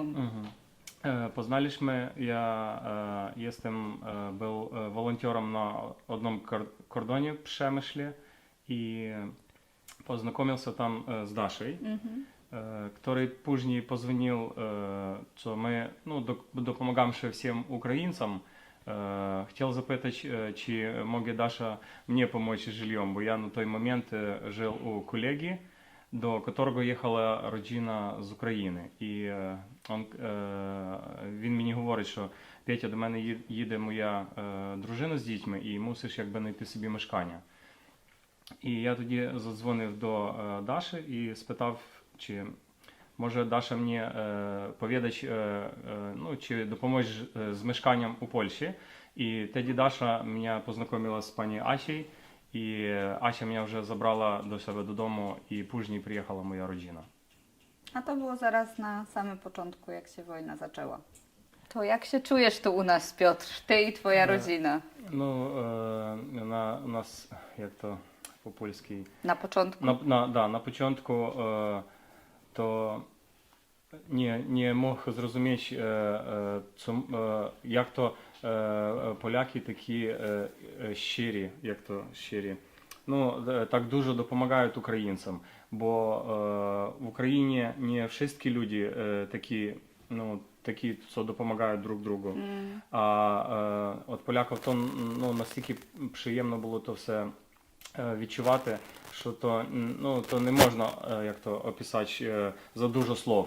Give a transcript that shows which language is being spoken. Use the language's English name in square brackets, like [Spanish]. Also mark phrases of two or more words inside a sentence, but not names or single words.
[Russian] Познались я был волонтером на одном кордоне в Przemyśle и познакомился там с Дашей, который później позвонил, что мы допомагаем всем украинцам. Хотел запитать, [Ukrainian] чи може [Russian] Даша мне помочь с жильем, [Ukrainian] бо я на той момент [Russian] жил у коллеги, до которого [Ukrainian] їхала родина з України. І він мені говорить, що Петя, до мене їде моя дружина з дітьми і мусиш якби знайти собі мешкання. І я тоді задзвонив до Даші і спитав, чи може Даша мені повідать, чи допоможе з мешканням у Польщі. І тоді Даша мене познайомила з пані Асією, і Ася мене вже забрала до себе додому, і później приїхала моя родина. [Polish] A to było zaraz na samym początku, jak się wojna zaczęła. To jak się czujesz tu u nas, Piotr, ty i twoja rodzina? [Ukrainian] У нас, як то по-польськи? [Polish] Na początku? [Ukrainian] На початку то не мог зрозуміти, як то поляки такі щирі, так дуже допомагають українцям, бо в Україні не всі люди такі, що допомагають друг другу, а от поляків то настільки приємно було то все відчувати, що то не можна описати за дуже слов.